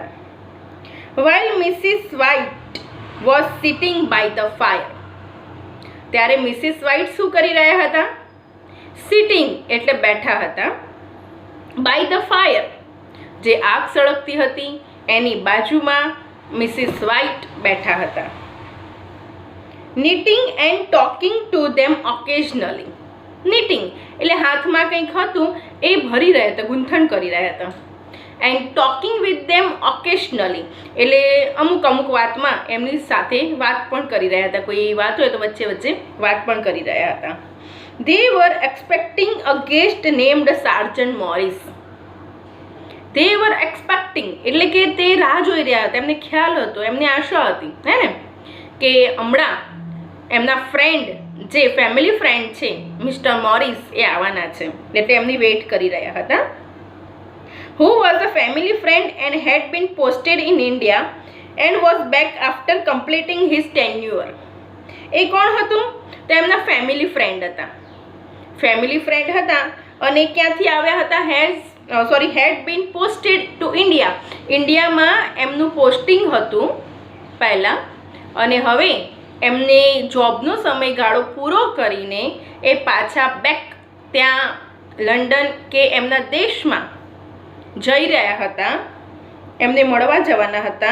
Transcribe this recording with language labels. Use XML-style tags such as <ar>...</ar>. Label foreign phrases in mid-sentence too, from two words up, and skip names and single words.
<en>while Mrs White was sitting by the fire.</en> <gu>ત્યારે મિસિસ વ્હાઇટ શું કરી રહ્યા હતા? સિટિંગ એટલે બેઠા હતા.</gu> <en>by the fire,</en> <gu>જે આગ સળગતી હતી એની બાજુમાં મિસિસ વ્હાઇટ બેઠા હતા.</gu> <en>knitting and talking to them occasionally.</en> <gu>knitting એટલે હાથમાં કંઈક હતું એ ભરી રહ્યા હતા, ગૂંથણ કરી રહ્યા હતા.</gu> <en>and talking with them occasionally</en> <gu>એટલે અમુક અમુક વાતમાં એમની સાથે વાત પણ કરી રહ્યા હતા. કોઈ વાત હોય તો વચ્ચે વચ્ચે વાત પણ કરી રહ્યા હતા.</gu> <en>They were expecting a guest named Sergeant Morris. They were expecting</en> <gu>એટલે કે તે રાહ જોઈ રહ્યા હતા, એમને ખ્યાલ હતો, એમને આશા હતી, હે ને, કે હમણાં એમના ફ્રેન્ડ જે</gu> <en>family friend</en> <gu>છે મિસ્ટર મોરિસ એ આવવાના છે, એટલે એમની વેઇટ કરી રહ્યા હતા.</gu> <en>Who was a family friend and had been posted in India and was back after completing his tenure.</en> <gu>એ કોણ હતું? તો એમના</gu> <en>family friend</en> <gu>હતા.</gu> <en>family friend</en> <gu>હતા અને ક્યાંથી આવ્યા હતા?</gu> <en>had been posted to India.</en> <gu>ઇન્ડિયામાં એમનું પોસ્ટિંગ હતું પહેલાં, અને હવે એમને જોબનો સમયગાળો પૂરો કરીને એ પાછા બેક ત્યાં લંડન કે એમના દેશમાં જઈ રહ્યા હતા, એમને મળવા જવાના હતા.</gu>